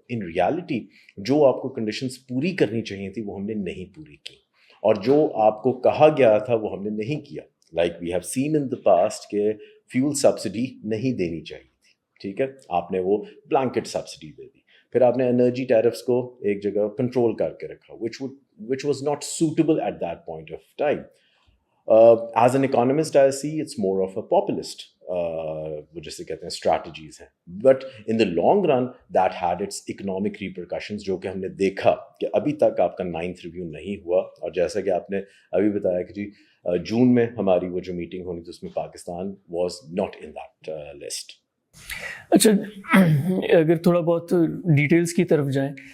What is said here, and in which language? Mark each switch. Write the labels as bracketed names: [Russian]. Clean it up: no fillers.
[English] in reality [Urdu] جو آپ کو کنڈیشنز پوری کرنی چاہیے تھی وہ ہم نے نہیں پوری کی, اور جو آپ کو کہا گیا تھا وہ ہم نے نہیں کیا. [English] like we have seen in the past [Urdu] کہ فیول سبسڈی نہیں دینی چاہیے تھی, ٹھیک ہے, آپ نے وہ بلینکٹ سبسڈی دے دی. پھر آپ نے انرجی ٹیرفس کو ایک جگہ کنٹرول کر کے رکھا [English] which was not suitable at that point of time. As an economist, I see it's more of a populist, [Urdu] وہ جسے کہتے ہیں [English] strategies ہیں. But in the long run, that had its economic repercussions, [Urdu] جو کہ ہم نے دیکھا کہ ابھی تک آپ کا 9th ریویو نہیں ہوا, اور جیسا کہ آپ نے ابھی بتایا کہ جی جون میں ہماری وہ جو میٹنگ ہونی تھی اس میں Pakistan [English] was not in that list. [Urdu] اچھا, اگر تھوڑا بہت ڈیٹیلز کی طرف جائیں